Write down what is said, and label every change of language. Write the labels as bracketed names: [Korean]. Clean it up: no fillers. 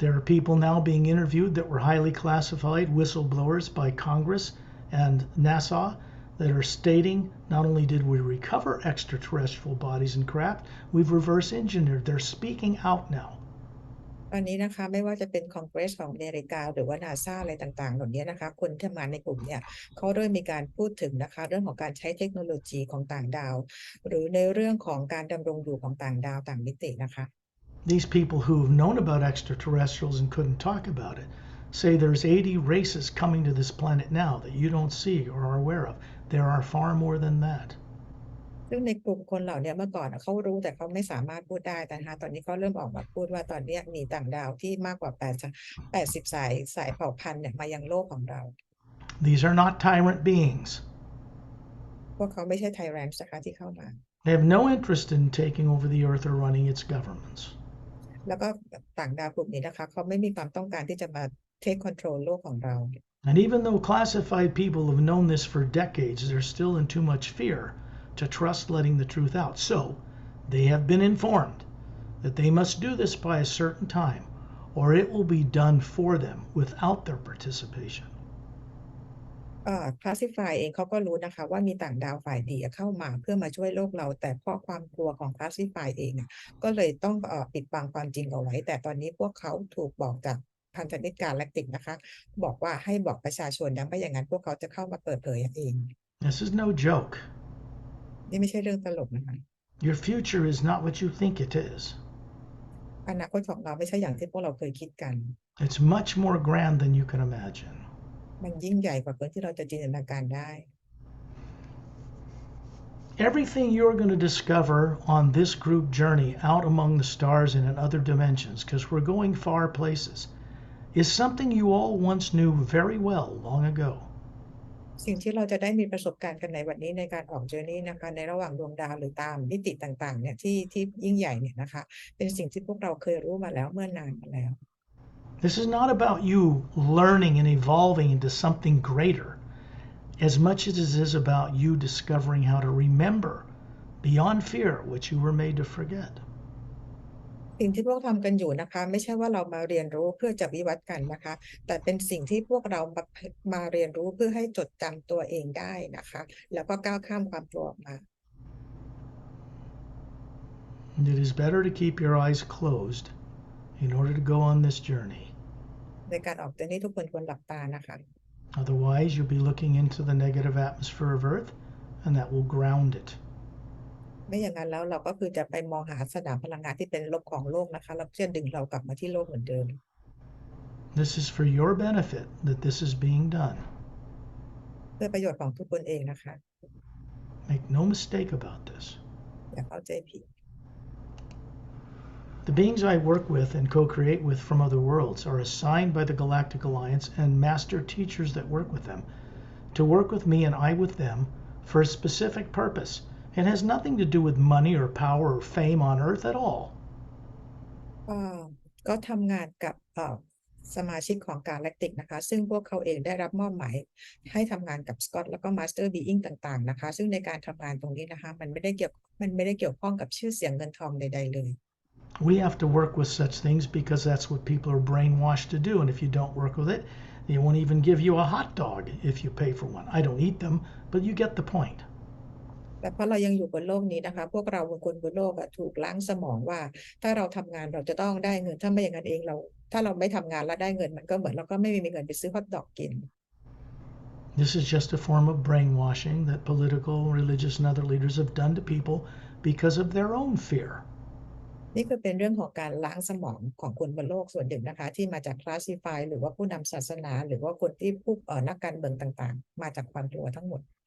[English] There are people now being interviewed that were highly classified whistleblowers by Congress and NASA that are stating not only did we recover extraterrestrial bodies and craft, we've reverse engineered. They're speaking out now. [Thai] ตอนนี้นะคะไม่ว่าจะเป็นคอนเกรสของอเมริกาหรือว่านาซาอะไรต่างๆเหล่านี้นะคะคนที่ทำงานในกลุ่มเนี่ยเขาเริ่มมีการพูดถึงนะคะเรื่องของการใช้เทคโนโลยีของต่างดาวหรือในเรื่องของการดำรงอยู่ของต่างดาวต่างมิตินะคะ [English] These people who've known about extraterrestrials and couldn't talk about it say there's 80 races coming to this planet now that you don't see or are aware of. There are far more than that. [Thai] ซึ่งในกลุ่มคนเหล่านี้เมื่อก่อนเขารู้แต่เขาไม่สามารถพูดได้แต่นะคะตอนนี้เขาเริ่มออกมาพูดว่าตอนนี้มีต่างดาวที่มากกว่า80สายเผ่าพันธุ์เนี่ยมายังโลกของเรา [English] These are not tyrant beings. [Thai] พวกเขาไม่ใช่ไทแรนต์นะคะที่เข้ามา [English] They have no interest in taking over the earth or running its governments. [Thai] แล้วก็ต่างดาวกลุ่มนี้นะคะเขาไม่มีความต้องการที่จะมา [English] take control [Thai] โลกของเรา [English] And even though classified people have known this for decades, they're still in too much fear to trust letting the truth out. So they have been informed that they must do this by a certain time, or it will be done for them without their participation. [Thai] classify เองเขาก็รู้นะคะว่ามีต่างดาวฝ่ายดีเข้ามาเพื่อมาช่วยโลกเราแต่เพราะความกลัวของ classify เองก็เลยต้องปิดบังความจริงเอาไว้แต่ตอนนี้พวกเขาถูกบอกจากพันธมิตรกาแล็กติกนะคะบอกว่าให้บอกประชาชนนะไม่อย่างนั้นพวกเขาจะเข้ามาเปิดเผยเอง [English] This is no joke. [Thai] นี่ไม่ใช่เรื่องตลกนะคะ [English] Your future is not what you think it is. [Thai] อนาคตของเราไม่ใช่อย่างที่พวกเราเคยคิดกัน [English] It's much more grand than you can imagine. [Thai] มันยิ่งใหญ่กว่าที่เราจะจินตนาการได้ [English] Everything you're going to discover on this group journey out among the stars and in other dimensions, because we're going far places, is something you all once knew very well long ago. [Thai] สิ่งที่เราจะได้มีประสบการณ์กันในวันนี้ในการออกเจอร์นี่นะคะในระหว่างดวงดาวหรือตามมิติต่างๆเนี่ยที่ยิ่งใหญ่เนี่ยนะคะเป็นสิ่งที่พวกเราเคยรู้มาแล้วเมื่อนานมาแล้ว [English] This is not about you learning and evolving into something greater as much as it is about you discovering how to remember beyond fear what you were made to forget. [Thai] สิ่งที่พวกทำกันอยู่นะคะไม่ใช่ว่าเรามาเรียนรู้เพื่อจะวิวัฒน์กันนะคะแต่เป็นสิ่งที่พวกเรามาเรียนรู้เพื่อให้จดจำตัวเองได้นะคะแล้วก็ก้าวข้ามความกลัวออกมา [English] It is better to keep your eyes closed in order to go on this journey. [Thai] ในการออกเจอร์นี่ทุกคนควรหลับตานะคะ [English] Otherwise, you'll be looking into the negative atmosphere of Earth, and that will ground it. [Thai] ไม่อย่างนั้นแล้วเราก็คือจะไปมองหาสนามพลังงานที่เป็นลบของโลกนะคะแล้วจะดึงเรากลับมาที่โลกเหมือนเดิม [English] This is for your benefit that this is being done. [Thai] เพื่อประโยชน์ของทุกคนเองนะคะ [English] Make no mistake about this. [Thai] อย่าเข้าใจผิด [English] The beings I work with and co-create with from other worlds are assigned by the Galactic Alliance and master teachers that work with them to work with me and I with them for a specific purpose. It has nothing to do with money or power or fame on Earth at all. [Thai] ก็ทำงานกับสมาชิกของกาแล็กติกนะคะซึ่งพวกเขาเองได้รับมอบหมายให้ทำงานกับสกอตแล้วก็มาสเตอร์บีอิงต่างๆนะคะซึ่งในการทำงานตรงนี้นะคะมันไม่ได้เกี่ยวข้องกับชื่อเสียงเงินทองใดๆเลย [English] We have to work with such things because that's what people are brainwashed to do, and if you don't work with it, they won't even give you a hot dog if you pay for one. I don't eat them, but you get the point. [Thai] แต่เพราะเรายังอยู่บนโลกนี้นะคะพวกเราคนบนโลกถูกล้างสมองว่าถ้าเราทำงานเราจะต้องได้เงินถ้าไม่อย่างนั้นเองถ้าเราไม่ทำงานแล้วได้เงินมันก็เหมือนเราก็ไม่มีเงินไปซื้อฮอทดอกกิน [English] This is just a form of brainwashing that political, religious, and other leaders have done to people because of their own fear. [Thai] นี่คือเป็นเรื่องของการล้างสมองของคนบนโลกส่วนหนึ่งนะคะที่มาจากคลาสสิฟายหรือว่าผู้นำศาสนาหรือว่าคนที่ผู้นักการเมืองต่างๆมาจากความกลัวทั้งหมด